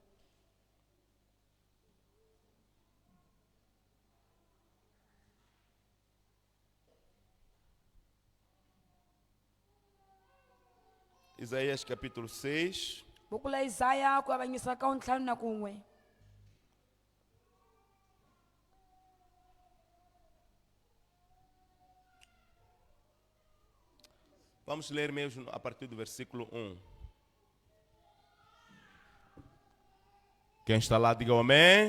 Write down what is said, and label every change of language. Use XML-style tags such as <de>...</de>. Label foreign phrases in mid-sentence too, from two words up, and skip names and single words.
<pt>Isaías capítulo 6.</pt> <ts>Buku la Isaya ku avanyisa ka wu ntlhanu na kun'we.</ts> <pt>Vamos ler mesmo a partir do versículo 1. Quem está lá, diga amém.</pt>